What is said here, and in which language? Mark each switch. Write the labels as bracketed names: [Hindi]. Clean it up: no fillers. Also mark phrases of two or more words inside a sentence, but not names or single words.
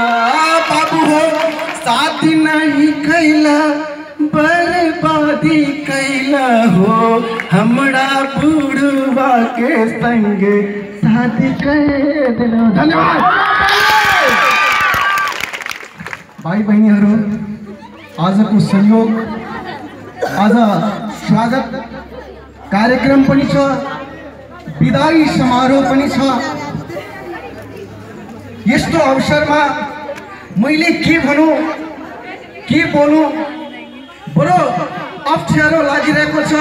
[Bhojpuri] बाबू हो शादी नहीं कैला, बर्बादी कैला हो। हमरा बुढ़वा के संग शादी कर दिला। [Nepali] धन्यवाद भाई बहनीहरु। आजको संयोग, आज स्वागत कार्यक्रम पनि छ, विदाई समारोह पनि छ। यस्तो अवसरमा मैले के भनौं के बोलूं बडो अप्ठ्यारो लागिरहेको छ।